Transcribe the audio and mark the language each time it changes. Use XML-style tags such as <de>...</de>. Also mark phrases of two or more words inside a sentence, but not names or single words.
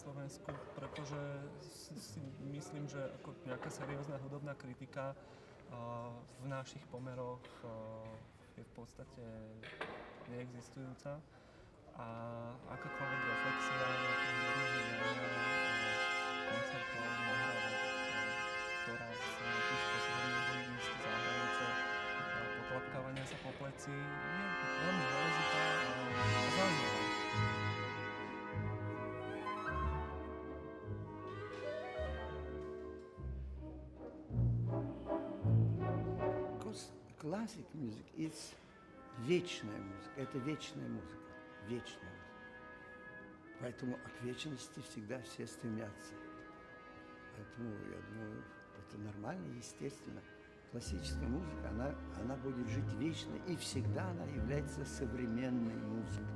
<sk>Slovensku, pretože si myslím, že ako nejaká seriózna hudobná kritika v našich pomeroch je v podstate neexistujúca a akákoľvek reflexia nejakého hudobného diania, koncertov, nahrávok, ktorá sa nejakým spôsobom nebojí ísť za hranice potlapkávania sa po pleci, je veľmi dôležitá a zaujímavá.</sk> <en>Classic music – it's</en> <ru>вечная музыка, это вечная музыка, вечная музыка. Поэтому к вечности всегда все стремятся. Поэтому, я думаю, это нормально, естественно. Классическая музыка, она будет жить вечно, и всегда она является современной музыкой.</ru>